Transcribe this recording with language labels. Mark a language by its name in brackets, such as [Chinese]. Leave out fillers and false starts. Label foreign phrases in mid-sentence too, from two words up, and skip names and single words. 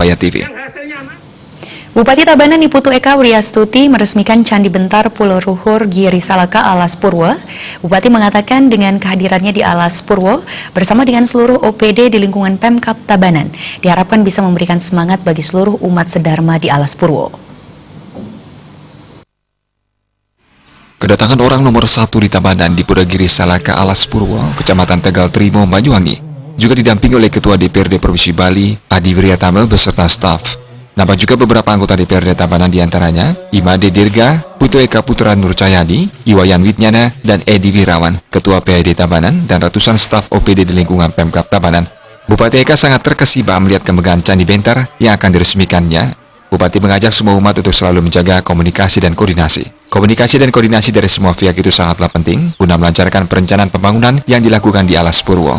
[Indonesian] Surabaya TV. Bupati Tabanan Niputu Eka Wriastuti meresmikan Candi Bentar Pulau Luhur Giri Salaka Alas Purwo. Bupati mengatakan dengan kehadirannya di Alas Purwo bersama dengan seluruh OPD di lingkungan Pemkab Tabanan diharapkan bisa memberikan semangat bagi seluruh umat sedharma di Alas Purwo. Kedatangan orang nomor 1 di Tabanan di Pura Giri Salaka Alas Purwo, Kecamatan Tegal Trimo, Banyuwangi, juga didampingi oleh Ketua DPRD Provinsi Bali, Adi Wiriatama beserta staf. Nampak juga beberapa anggota DPRD Tabanan diantaranya Imade Dirga, Putu Eka Putra Nur Cahyadi, Iwayan Witnyana, dan Edi Wirawan, Ketua PAD Tabanan, dan ratusan staf OPD di lingkungan Pemkab Tabanan. Bupati Eka sangat terkesima melihat kemegahan Candi Bentar yang akan diresmikannya. Bupati mengajak semua umat untuk selalu menjaga komunikasi dan koordinasi. Komunikasi dan koordinasi dari semua pihak itu sangatlah penting guna melancarkan perencanaan pembangunan yang dilakukan di Alas Purwo.